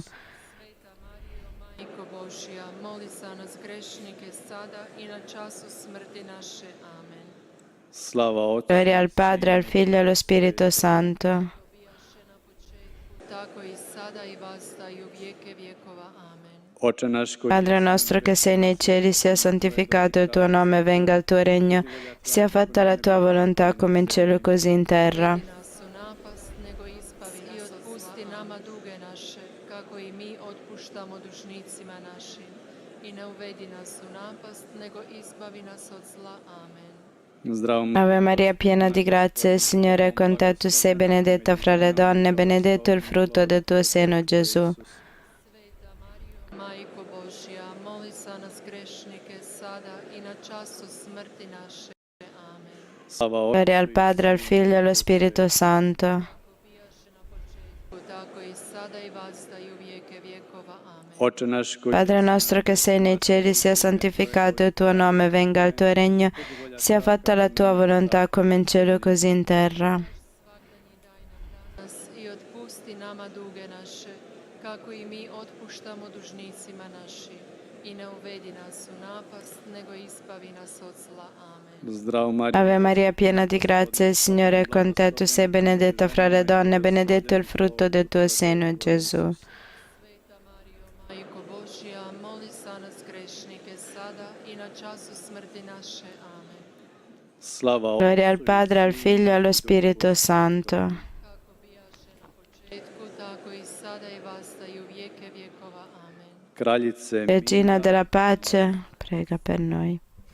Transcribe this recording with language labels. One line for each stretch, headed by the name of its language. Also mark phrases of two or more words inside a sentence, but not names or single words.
Croatian: Majko Božja, moli za nas grešnike, sada i na času smrti naše. Amen.
Italian: Gloria al Padre, al Figlio e allo Spirito Santo.
Croatian: Tako i sada i vasta i u vijeke vjekova. Amen. Oče naš koji
Italian: Padre nostro che sei nei cieli, sia santificato il tuo nome, venga il tuo regno, sia fatta la tua volontà come in cielo così in terra.
Croatian: Nas u napast, nego izbavi nas od zla. I otpusti nama duge naše, kako i mi otpuštamo dužnicima našim. I ne uvedi nas u napast, nego izbavi nas od zla. Amen.
Italian: Ave Maria, piena di grazia, il Signore è con te, tu sei benedetta fra le donne, benedetto il frutto del tuo seno, Gesù.
Croatian: Majko Božja, moli za nas grešnike, sada i na času smrti naše. Amen.
Italian: Gloria al Padre, al Figlio e allo Spirito Santo.
Croatian: Tako i sada i vasta i u vijeke vjekova. Amen. Oče naš koji
Italian: Padre nostro che sei nei cieli, sia santificato il tuo nome, venga il tuo regno, sia fatta la tua volontà come in cielo così in terra.
Croatian: Nas i otpusti nama duge naše, kako i mi otpuštamo dužnicima našim. I ne uvedi nas u napast, nego izbavi nas od zla. Amen.
Italian: Ave Maria, piena di grazia, il Signore è con te, tu sei benedetta fra le donne, benedetto il frutto del tuo seno, Gesù.
Croatian: Majko Božja, moli naše. Amen. Slava
Italian: Gloria al Padre, al Figlio e allo Spirito Santo.
Croatian: Kako bijaše na početku, tako i sada i vasta i u vijeke vjekova. Amen. Kraljice,
Italian: Regina della pace, prega per noi.